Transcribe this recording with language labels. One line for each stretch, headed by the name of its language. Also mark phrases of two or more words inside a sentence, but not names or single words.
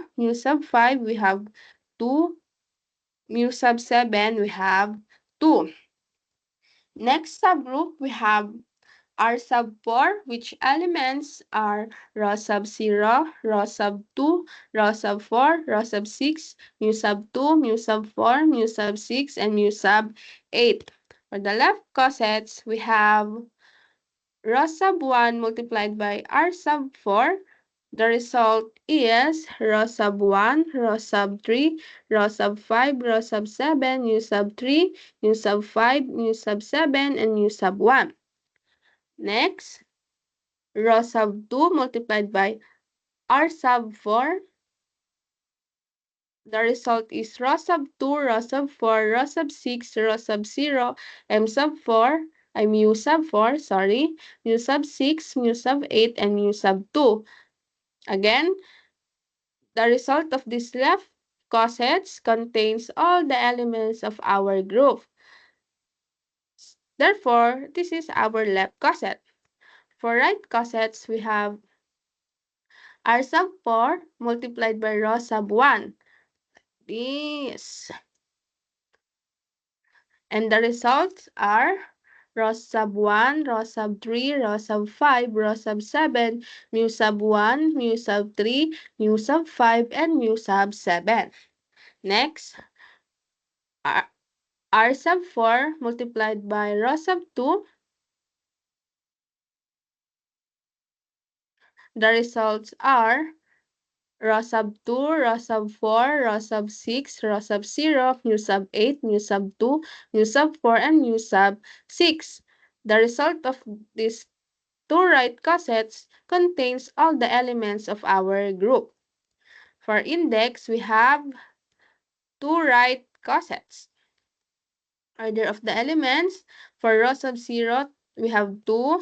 English: Mu sub 5, we have 2. Mu sub 7, we have 2. Next subgroup, we have R sub 4, which elements are row sub 0, row sub 2, row sub 4, row sub 6, mu sub 2, mu sub 4, mu sub 6, and mu sub 8. For the left cosets, we have row sub 1 multiplied by R sub 4. The result is row sub 1, row sub 3, row sub 5, row sub 7, mu sub 3, mu sub 5, mu sub 7, and mu sub 1. Next, row sub 2 multiplied by R sub 4. The result is row sub 2, row sub 4, row sub 6, row sub 0, mu sub 4, sorry, mu sub 6, mu sub 8, and mu sub 2. Again, the result of this left cosets contains all the elements of our group. Therefore, this is our left coset. For right cosets, we have R sub 4 multiplied by row sub 1. This. And the results are row sub 1, row sub 3, row sub 5, row sub 7, mu sub 1, mu sub 3, mu sub 5, and mu sub 7. Next, R sub 4 multiplied by row sub 2. The results are row sub 2, row sub 4, row sub 6, row sub 0, mu sub 8, mu sub 2, mu sub 4, and mu sub 6. The result of these two right cosets contains all the elements of our group. For index, we have 2 right cossets. Order of the elements, for row sub 0, we have 2.